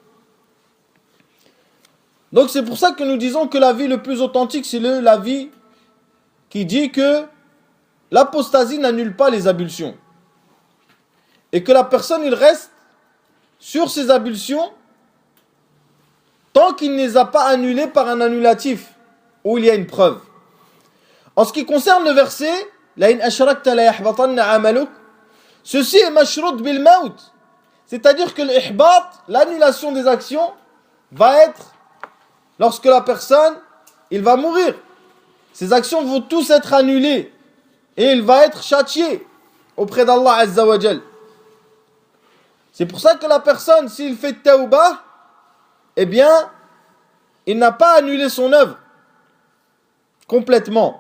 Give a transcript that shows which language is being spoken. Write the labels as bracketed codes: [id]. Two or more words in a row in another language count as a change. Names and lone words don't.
[fr] Donc c'est pour ça que nous disons que l'avis le plus authentique, c'est l'avis qui dit que l'apostasie n'annule pas les ablutions. Et que la personne, il reste sur ses ablutions tant qu'il ne les a pas annulées par un annulatif, où il y a une preuve. En ce qui concerne le verset, [ar] لئن أشركت ليحبطن عملك, [fr] ceci est [ar] مشروط بالموت. [fr] C'est-à-dire que l'ihbat, l'annulation des actions, va être lorsque la personne, il va mourir. Ses actions vont tous être annulées. Et il va être châtié auprès d'Allah [ar] عز وجل. [fr] C'est pour ça que la personne, s'il fait tawbah, eh bien, il n'a pas annulé son œuvre complètement.